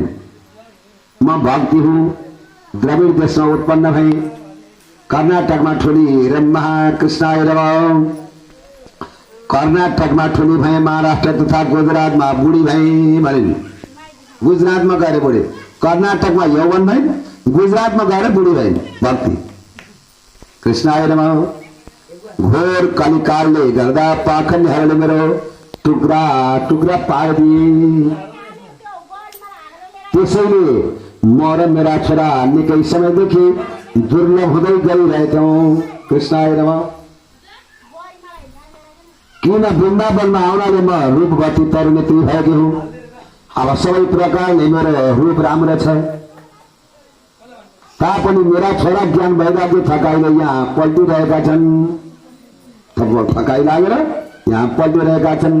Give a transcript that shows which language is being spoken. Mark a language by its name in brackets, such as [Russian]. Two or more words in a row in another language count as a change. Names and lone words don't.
[Nepali] म भक्ति हुँ, द्रविड देशमा उत्पन्न भई, कर्नाटकमा ठुली र [Sanskrit] महाकृष्णाय नमः। [Nepali] कर्नाटकमा ठुली भए, महाराष्ट्र तथा गुजरातमा बुढी भए भनिन्। गुजरातमा गएर बुढी, कर्नाटकमा यौवन भइन्, गुजरातमा गएर बुढी भइन्। भक्ति। [Sanskrit] कृष्णाय नमः। [Nepali] घोर कलिकालले गर्दा पाखण्डहरूले मेरो टुक्रा टुक्रा पारिदिए। त्यसैले म र मेरा छोरा निकै समयदेखि दुर्लभ हुँदै गइरहेछौँ। [Sanskrit] कृष्णाय नमः। [Nepali] किन वृन्दावनमा आउनाले म रूपवती तरुणेत्री भएकी हुँ। अब सबै प्रकारले मेरो रूप राम्रो छ। तापनि मेरा छोरा ज्ञान वैराग्य थकाइले यहाँ पल्टिरहेका छन्। थकाइ लागेर यहाँ पल्टिरहेका छन्।